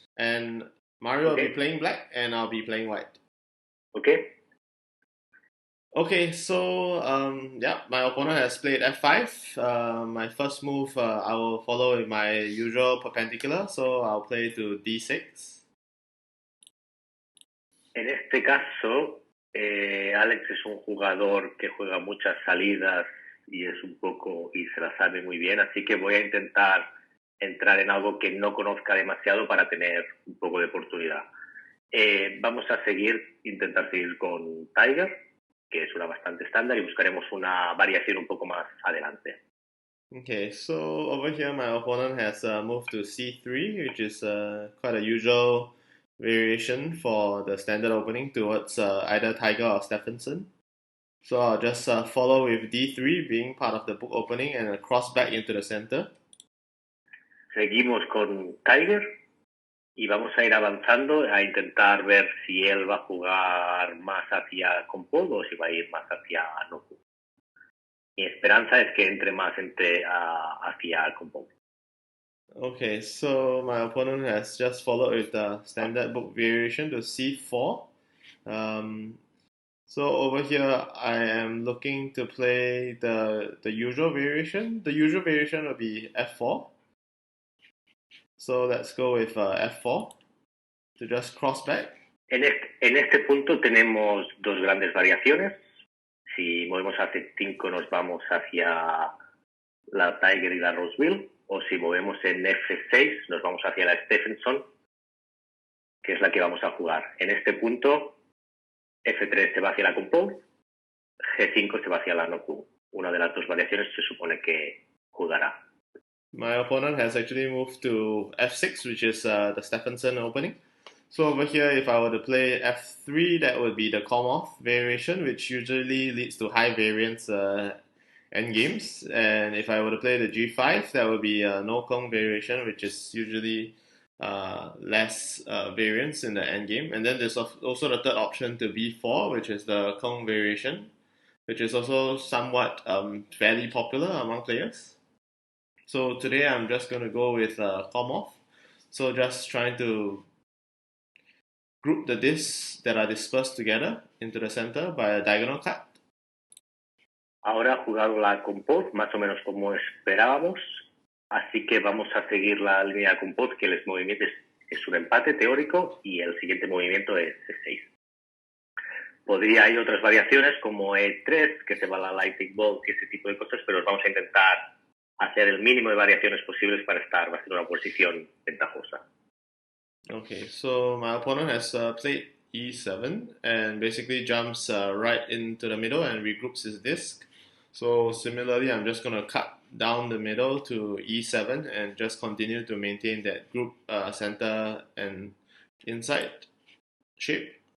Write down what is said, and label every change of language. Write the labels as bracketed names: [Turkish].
[English] And Mario will be playing black, and I'll be playing white. Okay. Okay, so yeah, my opponent has played f5. My first move, I will follow with my usual perpendicular, so I'll play to d6. [Spanish] En este caso, Alex es un jugador que juega muchas salidas y es un poco y se la sabe muy bien, así que voy a intentar entrar en algo que no conozca demasiado para tener un poco de oportunidad. Vamos a intentar seguir con Tiger, que es una bastante estándar, y buscaremos una variación un poco más adelante. [English] Okay, so over here my opponent has moved to c3, which is quite a usual variation for the standard opening towards either Tiger or Stephenson. So I'll just follow with d3 being part of the book opening and cross back into the center. [Spanish] Seguimos con Tiger y vamos a ir avanzando a intentar ver si él va a jugar más hacia Compol o si va a ir más hacia Noku. Mi esperanza es que entre más hacia Compol. [English] Okay, so my opponent has just followed with the standard book variation to c4. So over here, I am looking to play the usual variation. The usual variation will be f4. So let's go with f4 to just cross back. [Spanish] En este punto tenemos dos grandes variaciones. Si movemos a c5 nos vamos hacia la Tiger y la Roseville, o si movemos en f6 nos vamos hacia la Stephenson, que es la que vamos a jugar. En este punto, f3 se va hacia la Compose, g5 se va hacia la Noku. Una de las dos variaciones se supone que jugará. [English] My opponent has actually moved to f6, which is the Stephenson opening. So over here, if I were to play f3, that would be the Komov variation, which usually leads to high variance endgames. And if I were to play the g5, that would be a no Kong variation, which is usually less variance in the endgame. And then there's also the third option to b4, which is the Kong variation, which is also somewhat fairly popular among players. So today I'm just going to go with Komov. So just trying to group the discs that are dispersed together into the center by a diagonal cut. [Spanish] Ahora ha jugado la Compose más o menos como esperábamos, así que vamos a seguir la línea Compose, que el movimiento es un empate teórico y el siguiente movimiento es E6. Hay otras variaciones como E3, que se va a la Lightning Bolt y ese tipo de cosas, pero vamos a intentar hacer el mínimo de variaciones posibles para va a ser una posición ventajosa. [English] Okay, so my opponent has played e7 and basically jumps right into the middle and regroups his disc. So similarly, I'm just going to cut down the middle to e7 and just continue to maintain that group center and inside shape.